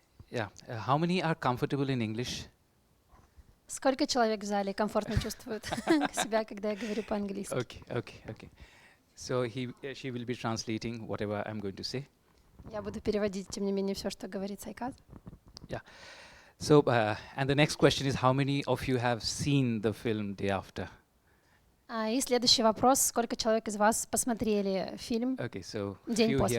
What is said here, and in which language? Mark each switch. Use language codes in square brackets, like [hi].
[en] Yeah, how many are comfortable in English? [ru] Сколько человек в зале комфортно чувствуют себя, когда я говорю по-английски? [en] Okay. So she will be translating whatever I'm going to say. [ru] Я буду переводить, тем не менее, все, что говорит Сайкат. [en] Yeah. So, and the next question is, how many of you have seen the film Day After? [ru] И следующий вопрос: сколько человек из вас посмотрели фильм «День после»?